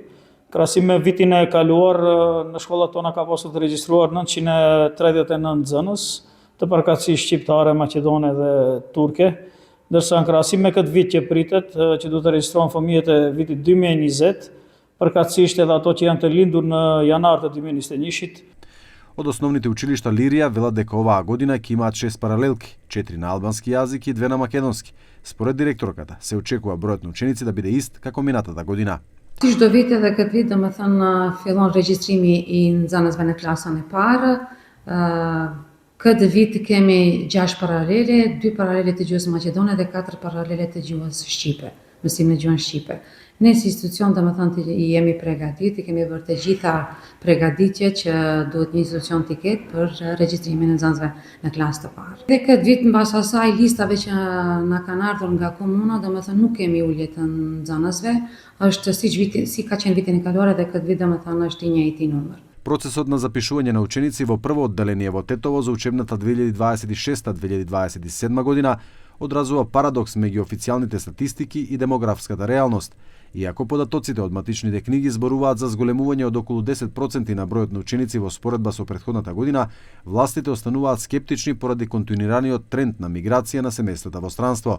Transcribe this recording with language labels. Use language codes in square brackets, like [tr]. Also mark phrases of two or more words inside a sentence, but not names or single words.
[sq] Krahasim me vitin e kaluar, në shkollat tona ka pasur të regjistruar 939 nxënës të përkatësisë shqiptare, maqedone dhe turke, ndërsa në krahasim me këtë vit që pritet, që do të regjistrohen fëmijët e vitit 2020, përkatësisht edhe ato që janë të lindur në janar të 2021-shit. [mk] Од основните училишта Лирија велат дека оваа година ќе имаат 6 паралелки, 4 на албански јазик и 2 на македонски. Според директорката, се очекува бројот на ученици да биде ист како минатата година. [sq] Çdo vit edhe këtë vit domethënë fillon regjistrimi i nxënësve në klasën e parë. Këtë vit kemi 6 paralele, 2 paralele të gjuhës maqedone dhe 4 paralele të gjuhës shqipe, mësim në gjuhën shqipe. Ne si institucion domethënë jemi përgatitur, kemi bërë të gjitha përgatitjet që duhet një institucion të ketë për regjistrimin e nxënësve në klasë të parë. Dhe këtë vit mbas asaj listave që na kanë ardhur nga komuna, domethënë nuk kemi ulje të nxënësve, është si ka qenë vitin e kaluar dhe këtë vit domethënë është i njëjti numër. [mk] Процесот на запишување на ученици во прво одделение во Тетово за учебната 2026-2027 година одразува парадокс меѓу официјалните статистики и демографската реалност. Иако податоците од матичните книги зборуваат за зголемување од околу 10% на бројот на ученици во споредба со претходната година, властите остануваат скептични поради континуираниот тренд на миграција на семејствата во странство.